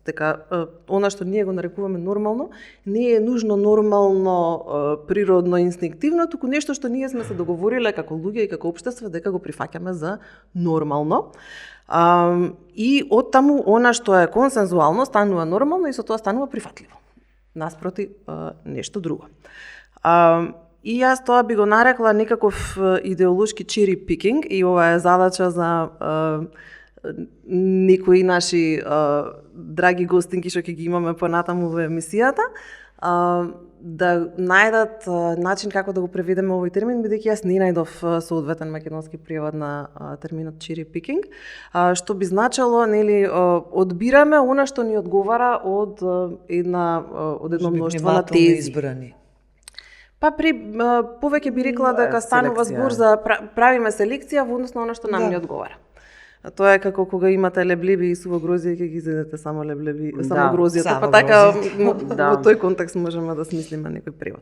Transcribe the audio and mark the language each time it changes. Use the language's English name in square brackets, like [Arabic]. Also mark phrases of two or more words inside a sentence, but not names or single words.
[Macedonian] Дека она што ние го нарекуваме нормално, не е нужно нормално, природно, инстинктивно, туку нешто што ние сме се договориле како луѓе и како општество дека го прифаќаме за нормално. И од таму она што е консензуално станува нормално и со тоа станува прифатливо. Наспроти нешто друго. И јас тоа би го нарекла некаков идеолошки [English] cherry picking, [Macedonian] и ова е задача за некои наши драги гостинки што ќе ги имаме понатаму во емисијата, да најдат начин како да го преведеме овој термин, бидејќи јас не најдов соодветен македонски превод на терминот [English] cherry picking, [Macedonian] што би значело, нели, одбираме она што ни одговара од едно мноштво на тези. Избрани. Па повеќе би рекла дека станува збор за правиме селекција во однос на она што нам ни одговара. Тоа е како кога имате леблеби и суво грозје, ќе ги изедете само леблеби, само грозјето, па така во тој контекст можеме да смислиме некој превод.